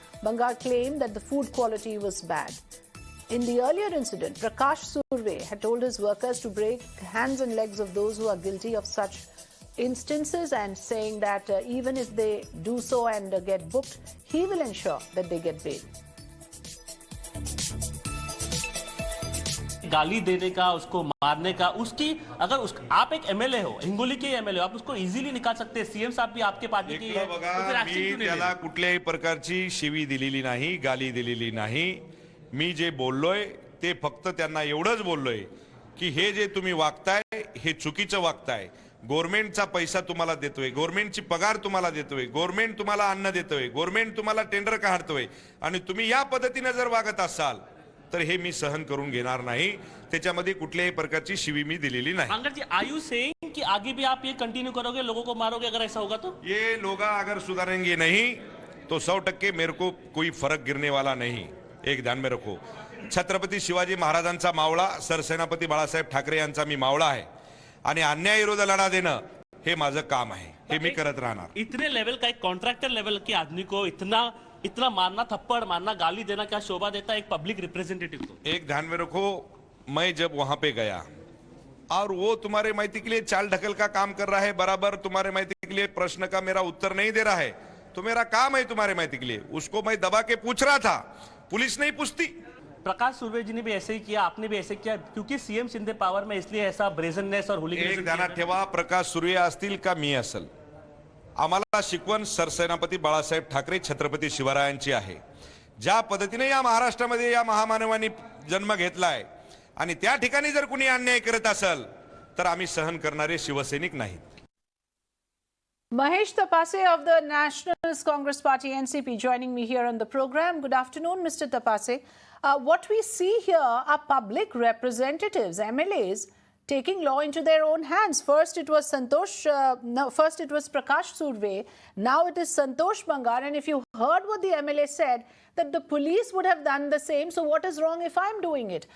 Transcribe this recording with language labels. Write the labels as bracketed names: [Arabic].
[English] Bangar claimed that the food quality was bad. In the earlier incident, Prakash Surve had told his workers to break hands and legs of those who are guilty of such instances, and saying that even if they do so and get booked, he will ensure that they get bail. [Hindi] गाली देने का, उसको मारने का, उसकी अगर आप एक एमएलए हो, हिंगोली के एमएलए हो, आप उसको इजीली निकाल सकते हैं. सीएम साहब भी आपके पार्टी के हैं, तो फिर एक्शन क्यों नहीं? [Marathi] त्याला कुठल्याही प्रकारची शिवी दिलेली नाही, गाली दिलेली नाही. मी जे बोललोय ते फक्त त्यांना एवढंच बोललोय की हे जे तुम्ही वागताय हे चुकीचं वागताय. गव्हर्नमेंटचा पैसा तुम्हाला देतोय, गव्हर्नमेंटची पगार तुम्हाला देतोय, गव्हर्नमेंट तुम्हाला अन्न देतोय, गव्हर्नमेंट तुम्हाला टेंडर काढतोय, आणि तुम्ही या पद्धतीने जर वागत असाल तर हे मी सहन करून घेणार नाही. त्याच्यामध्ये कुठल्याही प्रकारची शिवी मी दिलेली नाही. [Hindi] बांगर जी, [English] are you saying [Hindi] कि आगे भी आप ये कंटिन्यू करोगे, लोगों को मारोगे अगर ऐसा होगा तो? ये लोग अगर सुधरेंगे नहीं तो 100% मेरे को कोई फरक गिरने वाला नहीं. एक ध्यान में रखो, [Marathi] छत्रपती शिवाजी महाराजांचा मावळा सरसेनापती बाळासाहेब ठाकरे यांचा मी मावळा आहे, आणि अन्याय विरोध लढा देणं हे माझं काम आहे, हे मी करत राहणार. [Hindi] इतने लेवल का एक कॉन्ट्रैक्टर लेवल के आदमी को इतना मारना, थप्पड़ मारना, गाली देना क्या शोभा देता है एक पब्लिक रिप्रेजेंटेटिव को? एक ध्यान में रखो, मैं जब वहां पे गया और वो तुम्हारे माहिती के लिए चाल ढकल का काम कर रहा है, बराबर तुम्हारे माहिती के लिए प्रश्न का मेरा उत्तर नहीं दे रहा है, तो मेरा काम है तुम्हारे माहिती के लिए, उसको मैं दबा के पूछ रहा था, पुलिस नहीं पूछती. प्रकाश सुर्वे जी ने भी ऐसे ही किया, आपने भी ऐसे किया, क्योंकि सीएम शिंदे पावर में, इसलिए ऐसा ब्रेजननेस और हुलिगनिज्म. [Marathi] एक ध्यानात ठेवा, प्रकाश सुर्वे असतील का मी असेल, आम्हाला शिकवण सरसेनापती बाळासाहेब ठाकरे छत्रपती शिवरायांची आहे. ज्या पद्धतीने या महाराष्ट्रामध्ये या महामानवांनी जन्म घेतलाय, आणि त्या ठिकाणी जर कुणी अन्याय करत असेल तर आम्ही सहन करणारे शिवसैनिक नाहीत. [English] Mahesh Tapase of the Nationalist Congress Party NCP joining me here on the program. Good afternoon, Mr. Tapase. What we see here are public representatives, MLAs, taking law into their own hands. First it was first it was Prakash Surve, now it is Santosh Bangar, and if you heard what the MLA said, that the police would have done the same, so what is wrong if I'm doing it?